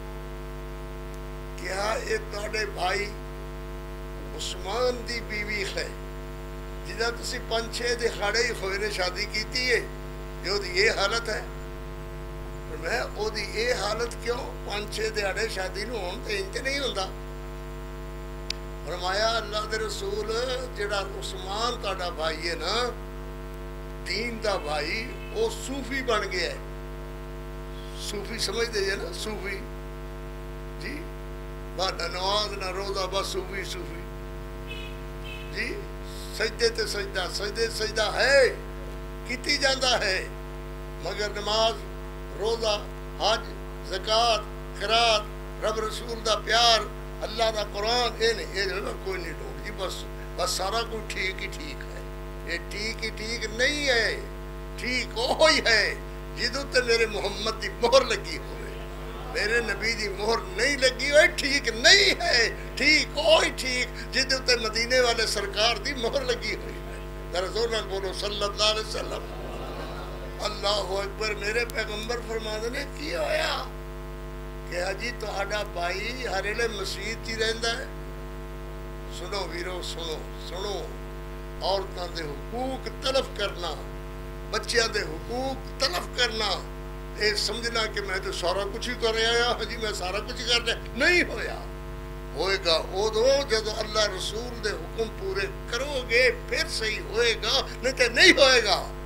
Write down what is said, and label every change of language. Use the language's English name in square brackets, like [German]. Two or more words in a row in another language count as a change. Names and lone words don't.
[Punjabi] کیا یہ تہاڈے بھائی عثمان دی بیوی ہے جہاں تسی 5-6 دہاڑے ہی ہوئے نے شادی کیتی ہے، جو یہ حالت ہے؟ میں او دی یہ حالت کیوں؟ 5-6 دہاڑے شادی نو ہون تے انج نہیں ہوندا۔ فرمایا اللہ دے رسول جڑا عثمان تہاڈا بھائی ہے نا، دین دا بھائی، وہ صوفی بن گیا ہے۔ صوفی سمجھ دے نا، صوفی جی، نہ نماز نہ روزہ، بس صوفی صوفی جی، سجدے تے سجدہ، سجدے سجدہ ہے کیتی جاندہ ہے، مگر نماز روزہ حج زکات خیرات رب رسول دا پیار اللہ دا قرآن یہ نہیں، یہ کوئی نہیں ڈوب جی، بس سارا کچھ ٹھیک ہی ٹھیک ہے۔ یہ ٹھیک ہی ٹھیک نہیں ہے، ٹھیک وہی ہے جدوں تے میرے محمد دی مہر لگی ہوئے، میرے نبی دی مہر نہیں لگی ہوئے ٹھیک نہیں ہے، ٹھیک وہی ٹھیک جدوں تے مدینے والے سرکار دی مہر لگی ہوئی ہے۔ ذرا زور نال بولو [Arabic] صلی اللہ علیہ وسلم۔ [Punjabi] اللہ اکبر۔ میرے پیغمبر فرماندے نے کی ہویا کہ جی تہاڈا بھائی ہر ویلے مسجد ہی رہندا ہے۔ سنو ویرو، سنو سنو، عورتاں دے حقوق تلف کرنا، بچیاں دے حقوق تلف کرنا، [Urdu] یہ سمجھنا کہ میں تو سارا کچھ ہی کر رہا ہوں، [Punjabi] جی میں سارا کچھ کر رہا، نہیں ہویا۔ ہوئے گا ادو جدو اللہ رسول دے حکم پورے کرو گے پھر صحیح ہوئے گا، نہیں تو نہیں ہوئے گا۔